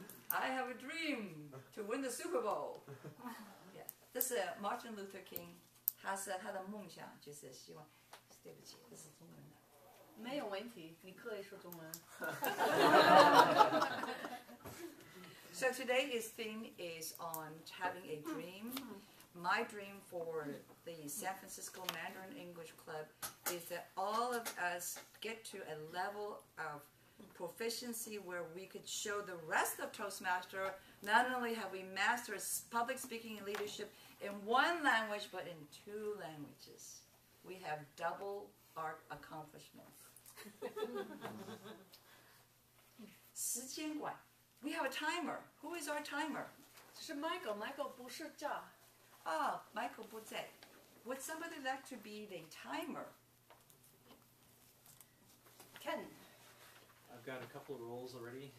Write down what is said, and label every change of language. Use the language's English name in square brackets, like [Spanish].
[English] I have a dream to win the Super Bowl. Yeah. [Chinese] 这是 Martin Luther King. 他的梦想就是希望，对不起，这是中文的。没有问题，你可以说中文。 [English] So today's theme is on having a dream. My dream for the San Francisco Mandarin English Club is that all of us get to a level of proficiency where we could show the rest of Toastmaster not only have we mastered public speaking and leadership in one language, but in two languages. We have double our accomplishments. [Chinese] 时间管. [English] We have a timer. Who is our timer? [Chinese] 是 Michael 不是这。 [English] Ah, Michael [Chinese] 不在. [English] Would somebody like to be the timer? Ken. I've got a couple of roles already.